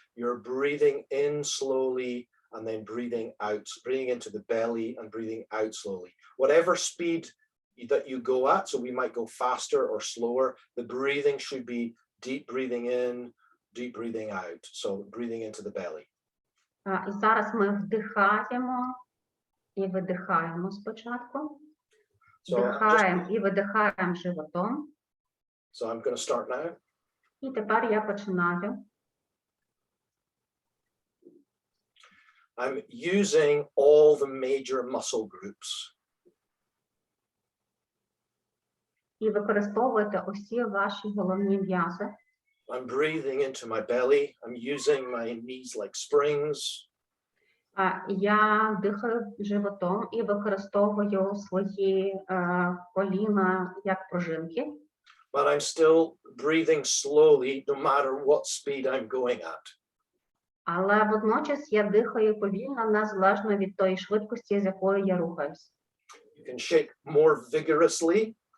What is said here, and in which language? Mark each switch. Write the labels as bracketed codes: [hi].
[en] You're breathing in slowly and then breathing out, breathing into the belly and breathing out slowly. Whatever speed that you go at, so we might go faster or slower, the breathing should be deep breathing in, deep breathing out. So breathing into the belly. [uk] І зараз ми вдихаємо і видихаємо спочатку. Вдихаємо і видихаємо животом. [en] So I'm going to start now. [uk] І тепер я починаю. [en] I'm using all the major muscle groups. [uk] І використовуйте усі ваші головні м'язи. [en] I'm breathing into my belly. I'm using my knees like springs. [uk] Я дихаю животом і використовую свої коліна як пружинки. [en] But I'm still breathing slowly no matter what speed I'm going at. [uk] Але водночас я дихаю повільно, незалежно від тої швидкості, з якою я рухаюсь. [en] You can shake more vigorously.